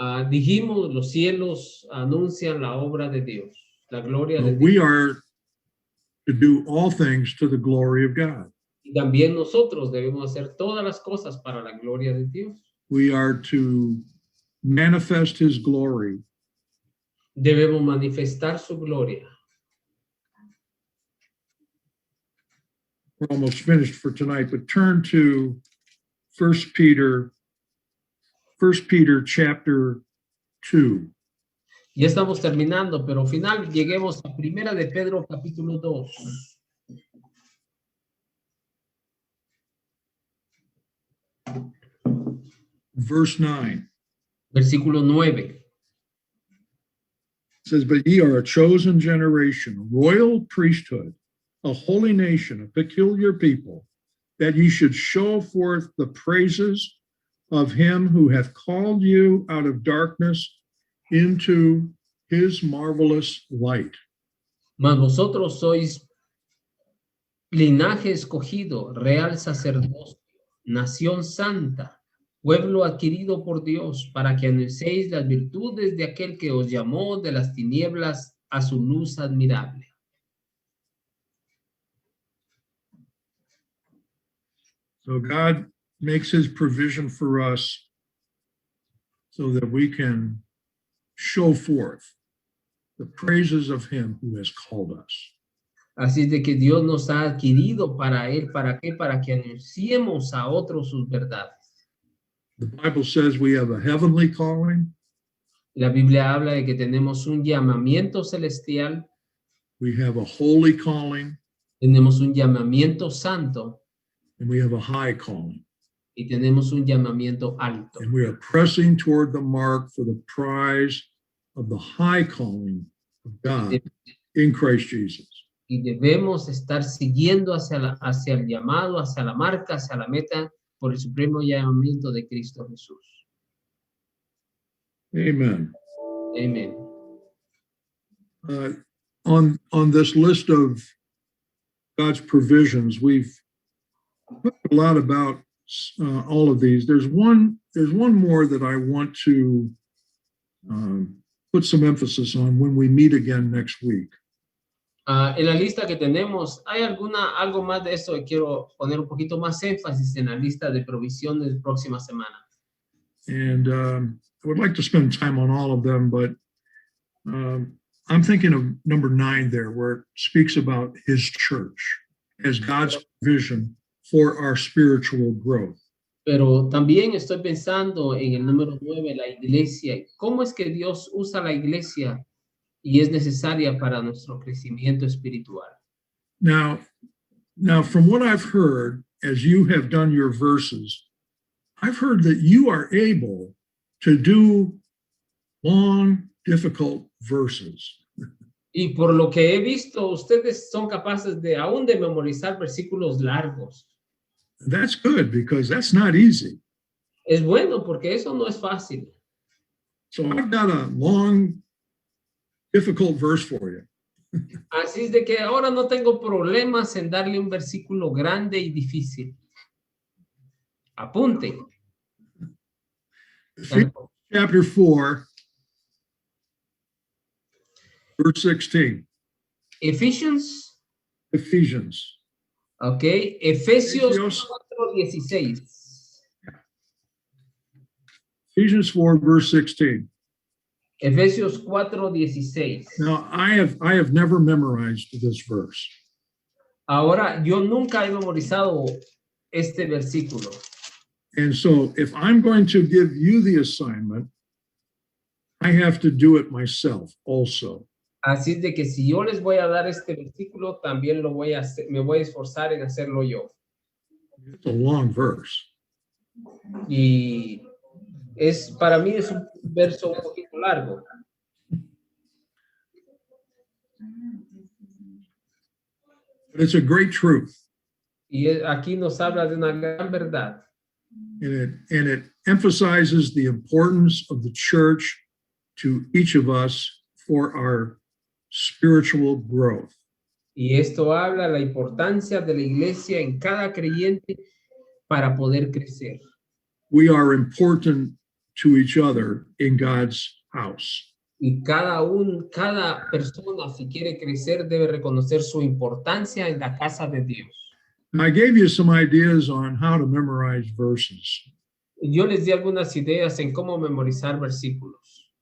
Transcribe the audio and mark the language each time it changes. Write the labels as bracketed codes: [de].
[es] Dijimos, los cielos anuncian la obra de Dios, la gloria de [en] But we [es] Dios. [en] are to do all things to the glory of God. [es] Y también nosotros debemos hacer todas las cosas para la gloria de Dios. [en] We are to manifest his glory. [es] Debemos manifestar su gloria. [en] We're almost finished for tonight, but turn to 1 Peter chapter 2. [es] Ya estamos terminando, pero al final lleguemos a Primera de Pedro capítulo 2. [en] Verse 9. [es] Versículo 9. [en] It says, but ye are a chosen generation, a royal priesthood, a holy nation, a peculiar people, that ye should show forth the praises of him who hath called you out of darkness into his marvelous light. [es] Mas vosotros sois linaje escogido, real sacerdocio, nación santa, pueblo adquirido por Dios, para que anunciéis las virtudes de aquel que os llamó de las tinieblas a su luz admirable. [en] So God makes his provision for us so that we can show forth the praises of him who has called us. [es] Así de que Dios nos ha adquirido para él, ¿para qué? Para que anunciemos a otros sus verdades. [en] The Bible says we have a heavenly calling, [es] La Biblia habla de que tenemos un llamamiento celestial, [en] we have a holy calling, [es] tenemos un llamamiento santo [en] and we have a high calling. [es] y tenemos un llamamiento alto. [en] And we are pressing toward the mark for the prize of the high calling of God in Christ Jesus. [es] Y debemos estar siguiendo hacia el llamado, hacia la marca, hacia la meta, por el supremo llamamiento de Cristo Jesús. [en] Amen. [es] Amén. [en] On this list of God's provisions, we've talked a lot about all of these. There's one more that I want to put some emphasis on when we meet again next week. [es] En la lista que tenemos, ¿hay algo más de esto que quiero poner un poquito más énfasis en la lista de provisiones de próxima semana? [en] And I would like to spend time on all of them, but I'm thinking of number 9 there, where it speaks about his church as God's provision for our spiritual growth. [es] Pero también estoy pensando en el número 9, la iglesia. ¿Cómo es que Dios usa la iglesia y es necesaria para nuestro crecimiento espiritual? [en] Now, from what I've heard, as you have done your verses, I've heard that you are able to do long, difficult verses. [es] Y por lo que he visto, ustedes son capaces aún de memorizar versículos largos. [en] That's good, because that's not easy. [es] Es bueno porque eso no es fácil. [en] So I've got a long, difficult verse for you. [es] Así es de que ahora no tengo problemas en darle un versículo grande y difícil. Apunte. [en] Chapter 4, verse 16. Ephesians. [es] Ok. Efesios 4:16. [en] Ephesians 4, verse 16. [es] Efesios 4:16. [en] Now, I have never memorized this verse. [es] Ahora, yo nunca he memorizado este versículo. [en] And so, if I'm going to give you the assignment, I have to do it myself also. [es] Así de que si yo les voy a dar este versículo, también lo voy a hacer, me voy a esforzar en hacerlo yo. [en] It's a long verse. [es] Y para mí es un verso un poquito largo. [en] But it's a great truth. [es] Y aquí nos habla de una gran verdad. [en] and it emphasizes the importance of the church to each of us for our spiritual growth. [es] Y esto habla de la importancia de la iglesia en cada creyente para poder crecer. [en] We are important to each other in God's house. [es] Y cada persona, si quiere crecer, debe reconocer su importancia en la casa de Dios. [en] I gave you some ideas on how to memorize verses. [es] Yo les di algunas ideas en cómo memorizar versículos.